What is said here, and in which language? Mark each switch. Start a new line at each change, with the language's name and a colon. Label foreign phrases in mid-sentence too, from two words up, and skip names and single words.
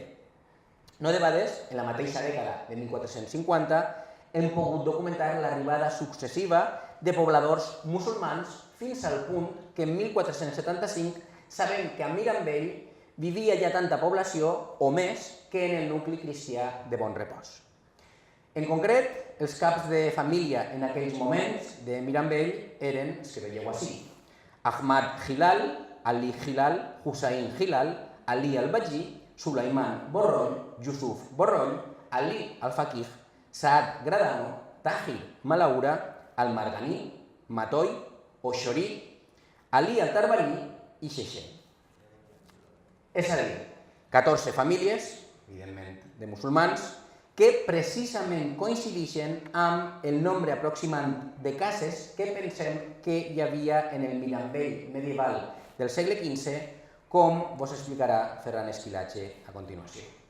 Catalan: No debades, en la mateixa dècada de 1450, hem pogut documentar l'arribada successiva de pobladors musulmans fins al punt que en 1475 sabem que a Mirambell vivia ja tanta població o més que en el nucli cristià de Bon Repòs. En concret, els caps de família en aquells moments de Mirambell eren els que veieu ací: Ahmad Hilal, Ali Hilal, Hussein Hilal, Ali al-Baji, Sulaiman Borroll, Yusuf Borroll, Ali al-Faqih, Saad Gradano, Tahir Malaura, Al-Marganí, Matoy, Oxorí, Ali al-Tarbarí i Xexé. És a dir, 14 famílies, evidentment de musulmans, que precisament coincideixen amb el nombre aproximat de cases que pensem que hi havia en el Mirambell medieval del segle XV, com vos explicarà Ferran Esquilache a continuació.